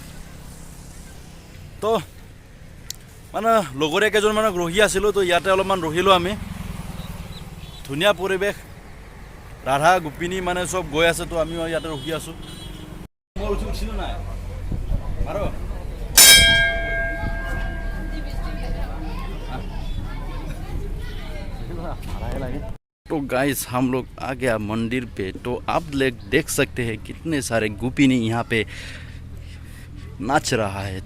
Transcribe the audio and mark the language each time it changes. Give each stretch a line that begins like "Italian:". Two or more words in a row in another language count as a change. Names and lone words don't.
Assamese: তো মানে লগৰীয়া কেইজনমানক ৰখি আছিলোঁ, তো ইয়াতে অলপমান ৰখিলোঁ আমি। ধুনীয়া পৰিৱেশ, ৰাধা গোপিনী মানে চব গৈ আছে। তো আমিও ইয়াতে ৰখি আছোঁ। মই উঠিছিলোঁ নাই আৰু
Hindi: तो गाइस हम लोग आ गया मंदिर पे। तो आप लोग देख सकते हैं कितने सारे गोपिनी यहाँ पे नाच रहा है।